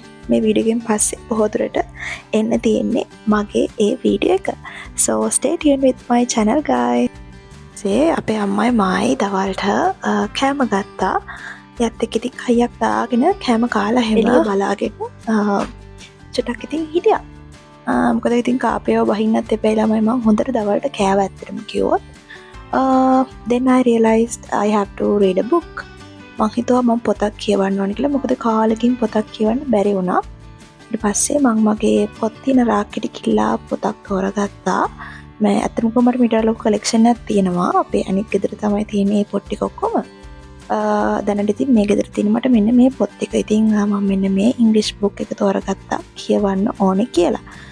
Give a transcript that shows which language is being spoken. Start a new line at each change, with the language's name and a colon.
Sinhala: මේ වීඩියෝගෙන් පස්සේ බොහෝ දුරට එන්න තියෙන්නේ මගේ ඒ වීඩියෝ එක.
English: So stay tuned with my channel guys.
Sinhala: අපේ අම්මයි මායි දවල්ට කෑම ගත්තා. යත් එක්ක ඉතින් කයියක් දාගෙන කෑම කාලා හැම බලාගෙන චුට්ටක් ඉතින් හිටියා. මොකද ඉතින් කාපේව බහින්නත් එපා ළමයි මම හොඳට දවල්ට කෑවා ඇත්තටම කිව්වොත්.
English: Then I realized I have to read a book.
Sinhala: මං හිතුවා මම පොතක් කියවන්න ඕනේ කියලා. මොකද කාලෙකින් පොතක් කියවන්න බැරි වුණා. ඊට පස්සේ මං මගේ පොත් තියෙන රාක්කෙට කිල්ලා පොතක් තෝරගත්තා. මම ඇත්තටම මට මීටර ලොකු කලෙක්ෂන් එකක් තියෙනවා. අපේ අනිත් ගෙදර තමයි තියෙන්නේ මේ පොත් ටික ඔක්කොම. දැනට ඉතින් මේ ගෙදර තියෙන මට මෙන්න මේ පොත් ටික. ඉතින් මම මෙන්න මේ ඉංග්‍රීසි බුක් එක තෝරගත්තා කියවන්න ඕනේ කියලා.